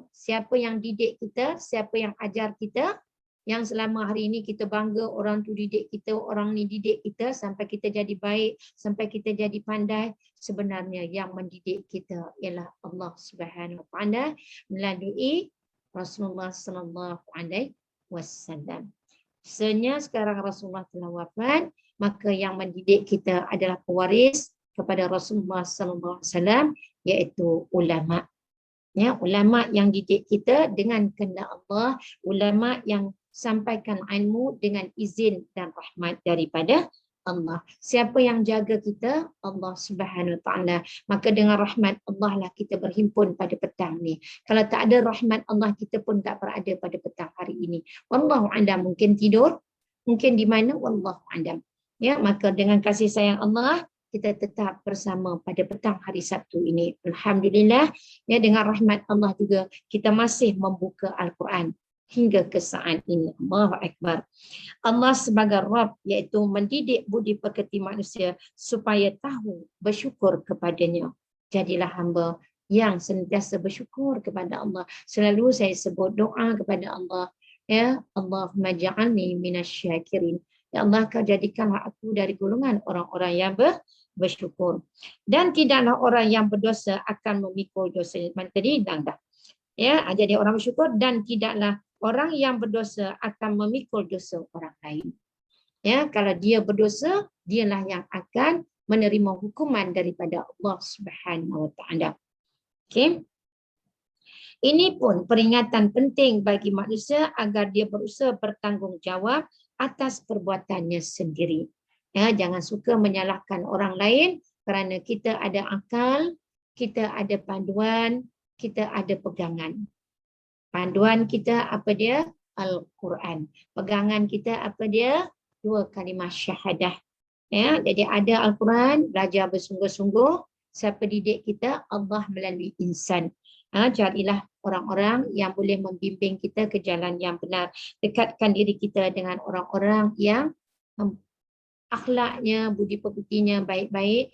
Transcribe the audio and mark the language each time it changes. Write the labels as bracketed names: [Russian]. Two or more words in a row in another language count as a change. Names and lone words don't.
[Malay] Siapa yang didik kita, siapa yang ajar kita, yang selama hari ini kita bangga orang tu didik kita, orang ni didik kita sampai kita jadi baik, sampai kita jadi pandai, sebenarnya yang mendidik kita ialah [Arabic] Allah Subhanahu Wa Taala [Malay] melalui Rasulullah [Arabic] Sallallahu Alaihi Wasallam. [Malay] Sekarang Rasulullah telah wafat, maka yang mendidik kita adalah pewaris kepada Rasulullah [Arabic] sallallahu alaihi wasallam, [Malay] iaitu ulama. Ya, ulama yang didik kita dengan kehendak Allah, ulama yang sampaikan ilmu dengan izin dan rahmat daripada Allah. Siapa yang jaga kita? [Arabic] Allah Subhanahu Wa Taala. [Malay] Maka dengan rahmat Allah lah kita berhimpun pada petang ni. Kalau tak ada rahmat Allah, kita pun tak berada pada petang hari ini. [Arabic] Wallahu a'lam, [Malay] mungkin tidur, mungkin di mana, [Arabic] wallahu a'lam. [Malay] Ya, maka dengan kasih sayang Allah kita tetap bersama pada petang hari Sabtu ini. Alhamdulillah, ya, dengan rahmat Allah juga kita masih membuka Al-Quran hingga ke saat ini. [Arabic] Allahu Akbar. [Malay] Allah sebagai Rabb, iaitu mendidik budi pekerti manusia supaya tahu bersyukur kepadanya. Jadilah hamba yang sentiasa bersyukur kepada Allah. Selalu saya sebut doa kepada Allah. [Arabic] Ya, Allahumma ja'alni minasyakirin. [Malay] Ya Allah, kau jadikanlah aku dari golongan orang-orang yang bersyukur. Dan tidaklah orang yang berdosa akan memikul dosa. Tadi dah. Ya, jadi orang bersyukur, dan tidaklah orang yang berdosa akan memikul dosa orang lain. Ya, kalau dia berdosa, dialah yang akan menerima hukuman daripada [Arabic] Allah Subhanahu Wa Taala. [Malay] Okey. Ini pun peringatan penting bagi manusia agar dia berusaha bertanggungjawab atas perbuatannya sendiri. Ya, jangan suka menyalahkan orang lain kerana kita ada akal, kita ada panduan, kita ada pegangan. Panduan kita apa dia? Al-Quran. Pegangan kita apa dia? 2 kalimah syahadah. Ya, jadi ada Al-Quran, belajar bersungguh-sungguh. Siapa didik kita? Allah melalui insan. Carilah orang-orang yang boleh membimbing kita ke jalan yang benar. Dekatkan diri kita dengan orang-orang yang akhlaknya, budi pekertinya baik-baik.